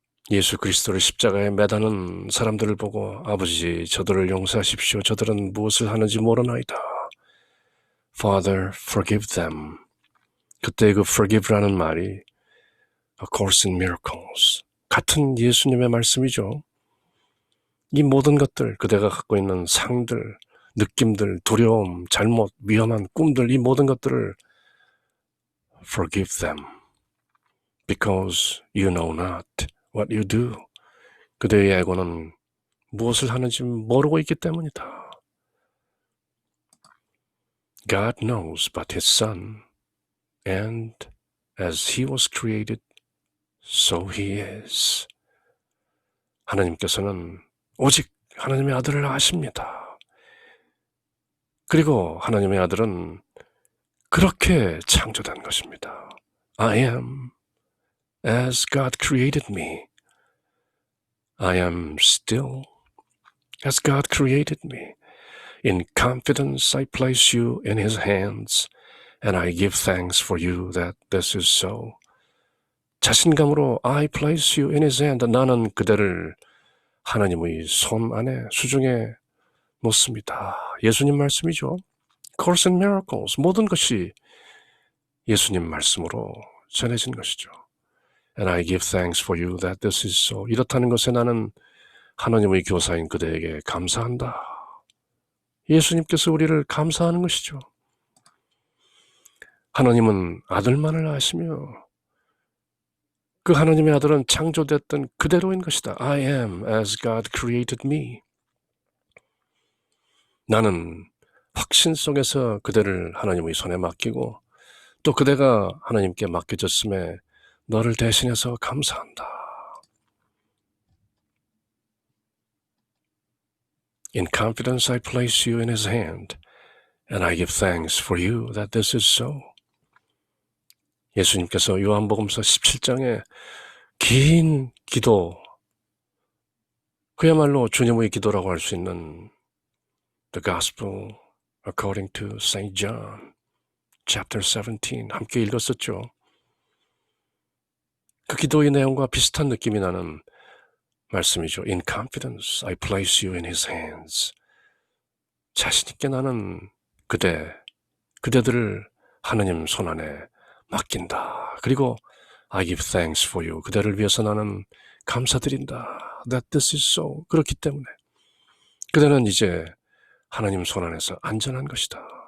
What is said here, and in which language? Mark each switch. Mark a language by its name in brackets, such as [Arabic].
[Korean] 예수 그리스도를 십자가에 매다는 사람들을 보고 아버지 저들을 용서하십시오. 저들은 무엇을 하는지 모르나이다. [English] Father, forgive them. [Korean] 그때 그 forgive라는 말이 A Course in Miracles. 같은 예수님의 말씀이죠. 이 모든 것들, 그대가 갖고 있는 상들, 느낌들, 두려움, 잘못, 위험한 꿈들, 이 모든 것들을 [English] forgive them. Because you know not what you do. [Korean] 그대의 에고는 무엇을 하는지 모르고 있기 때문이다. [English] God knows but His Son And as he was created, so he is. [Korean] 하나님께서는 오직 하나님의 아들을 아십니다. 그리고 하나님의 아들은 그렇게 창조된 것입니다. [English] I am as God created me. I am still as God created me. In confidence I place you in his hands, and I give thanks for you that this is so. [Korean] 자신감으로 [English] I place you in his hand. [Korean] 나는 그대를 하나님의 손 안에 수중에 놓습니다. 예수님 말씀이죠. Course and Miracles. 모든 것이 예수님 말씀으로 전해진 것이죠. [English] And I give thanks for you that this is so. [Korean] 이렇다는 것에 나는 하나님의 교사인 그대에게 감사한다. 예수님께서 우리를 감사하는 것이죠. 하나님은 아들만을 아시며 그 하나님의 아들은 창조됐던 그대로인 것이다. [English] I am as God created me. [Korean] 나는 확신 속에서 그대를 하나님의 손에 맡기고 또 그대가 하나님께 맡겨졌음에 너를 대신해서 감사한다. [English] In confidence I place you in his hand, and I give thanks for you that this is so. [Korean] 예수님께서 요한복음서 17장에 긴 기도, 그야말로 주님의 기도라고 할 수 있는 [English] The Gospel according to St. [Korean] John, chapter 17, 함께 읽었었죠. 그 기도의 내용과 비슷한 느낌이 나는 말씀이죠. [English] In confidence, I place you in his hands. [Korean] 자신 있게 나는 그대들을 하나님 손 안에 맡긴다. 그리고 [English] I give thanks for you. [Korean] 그대를 위해서 나는 감사드린다. [English] That this is so. [Korean] 그렇기 때문에 그대는 이제 하나님 손 안에서 안전한 것이다.